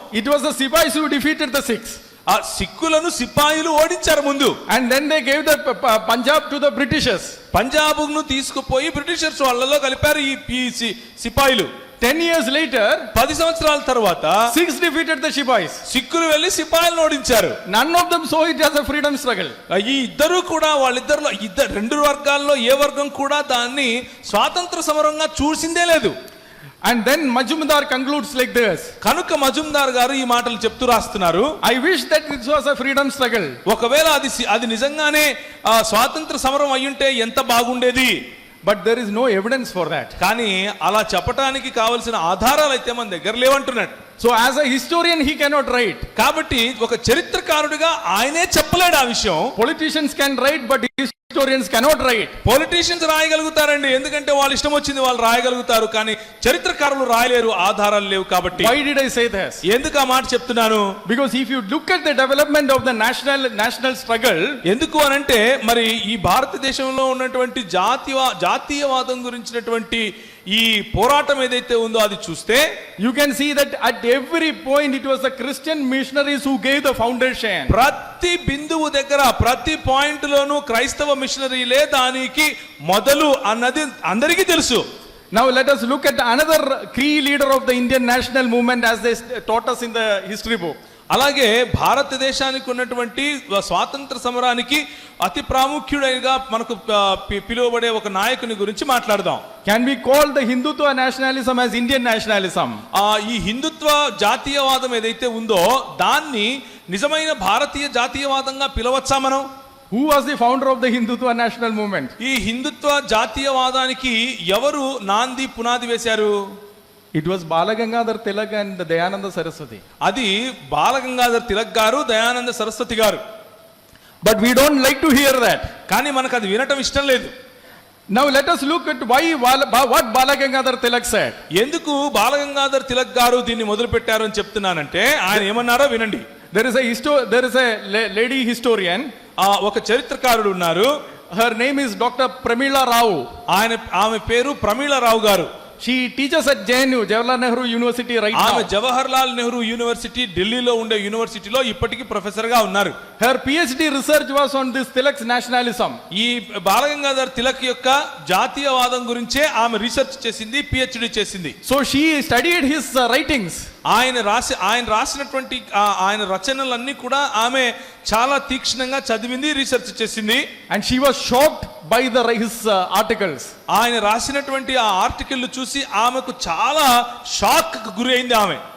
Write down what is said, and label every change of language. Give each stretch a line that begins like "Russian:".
English: it was the Sipais who defeated the Sikhs.
Telugu: ఆ సిక్కులను సిపాయిలు ఓడించారు ముందు.
English: And then they gave the Punjab to the Britishers.
Telugu: పంజాబ్ను తీసుకుపోయి Britishers వాళ్ళలో కలిపారు ఈ సిపాయిలు.
English: 10 years later,
Telugu: 10 సంవత్సరాల తర్వాత
English: Sikhs defeated the Sipais.
Telugu: సిక్కులు వెళ్లి సిపాయిలను ఓడించారు.
English: None of them saw it as a freedom struggle.
Telugu: ఈ ఇద్దరు కూడా వాళ్ళిద్దరిలో రెండు వర్గాల్లో ఏ వర్గం కూడా దాన్ని స్వాతంత్ర సమరంగా చూసిందే లేదు.
English: And then Majumdar concludes like this.
Telugu: కనుక మజుందార్ గారు ఈ మాటలు చెప్తూ రాస్తున్నారు,
English: I wish that this was a freedom struggle.
Telugu: ఒకవేళ అది నిజంగానే స్వాతంత్ర సమరం అయ్యుంటే ఎంత బాగుండేది.
English: But there is no evidence for that.
Telugu: కానీ అలా చెప్పడానికి కావలసిన ఆధారాలు అయితే మన దగ్గర లేవంటున్నాడు.
English: So as a historian he cannot write.
Telugu: కాబట్టి ఒక చరిత్రకారుడిగా ఆయనే చెప్పలేడు ఆ విషయం.
English: Politicians can write, but historians cannot write.
Telugu: Politicians రాయగలుగుతారండి, ఎందుకంటే వాళ్ళ ఇష్టం వచ్చింది వాళ్ళు రాయగలుగుతారు, కానీ చరిత్రకారులు రాయలేరు, ఆధారాలు లేవు. కాబట్టి
English: Why did I say this?
Telugu: ఎందుకు ఆ మాట చెప్తున్నాను?
English: Because if you look at the development of the national struggle,
Telugu: ఎందుకు అనంటే మరి ఈ భారతదేశంలో ఉన్నటువంటి జాతీయవాదం గురించినటువంటి ఈ పోరాటం ఏదైతే ఉందో అది చూస్తే
English: you can see that at every point it was the Christian missionaries who gave the foundation.
Telugu: ప్రతి బిందువు దగ్గర ప్రతి పాయింట్ లోను క్రైస్తవ మిషనరీలే దానికి మొదలు అన్నది అందరికీ తెలుసు.
English: Now let us look at another key leader of the Indian national movement as they taught us in the history book.
Telugu: అలాగే భారతదేశానికి ఉన్నటువంటి స్వాతంత్ర సమరానికి అతి ప్రాముఖ్యుడిగా మనకు పిలువబడే ఒక నాయకుని గురించి మాట్లాడదాం.
English: Can we call the Hindutva nationalism as Indian nationalism?
Telugu: ఈ హిందుత్వ జాతీయవాదం ఏదైతే ఉందో దాన్ని నిజమైన భారతీయ జాతీయవాదంగా పిలవచ్చా మనం?
English: Who was the founder of the Hindutva national movement?
Telugu: ఈ హిందుత్వ జాతీయవాదానికి ఎవరు నాంది పునాది వేశారు?
English: It was Balagangadhar Tilak and Dayananda Saraswati.
Telugu: అది బాలగంగాధర్ తిలక్ గారు, దయానంద సరస్వతి గారు.
English: But we don't like to hear that.
Telugu: కానీ మనకు అది వినటం ఇష్టం లేదు.
English: Now let us look at what Balagangadhar Tilak said.
Telugu: ఎందుకు బాలగంగాధర్ తిలక్ గారు దీన్ని మొదలు పెట్టారు అని చెప్తున్నానంటే ఆయన ఏమన్నారో వినండి.
English: There is a lady historian.
Telugu: ఒక చరిత్రకారుడు ఉన్నారు.
English: Her name is Dr. Pramila Rao.
Telugu: ఆమె పేరు ప్రమీళ రావు గారు.
English: She teaches at JNU, Jawaharlal Nehru University right
Telugu: ఆమె
English: now.
Telugu: జవహర్లాల్ నెహ్రూ యూనివర్సిటీ, ఢిల్లీలో ఉండే యూనివర్సిటీలో ఇప్పటికీ ప్రొఫెసర్ గా ఉన్నారు.
English: Her PhD research was on this Tilak's nationalism.
Telugu: ఈ బాలగంగాధర్ తిలక్ యొక్క జాతీయవాదం గురించే ఆమె రీసెర్చ్ చేసింది, పిహెచ్డి చేసింది.
English: So she studied his writings.
Telugu: ఆయన రాసినటువంటి ఆయన రచనలన్నీ కూడా ఆమె చాలా తీక్షణంగా చదివింది, రీసెర్చ్ చేసింది.
English: And she was shocked by his articles.
Telugu: ఆయన రాసినటువంటి ఆ ఆర్టికల్ చూసి ఆమెకు చాలా షాక్ గురి అయింది ఆమె.